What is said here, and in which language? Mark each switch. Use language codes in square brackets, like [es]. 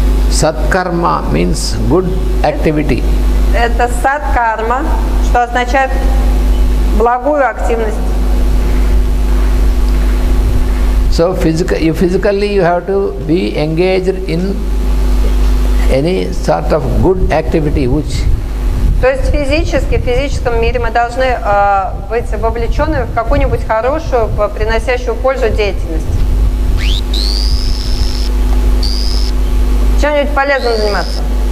[en] satkarma, means good activity. [ru] это садкарма, что означает благую активность. [en] So physically you have to be engaged in any sort of good activity which [ru] То есть физически, в физическом мире мы должны быть вовлечены в какую-нибудь хорошую, приносящую пользу деятельность. Чем-нибудь полезным заниматься.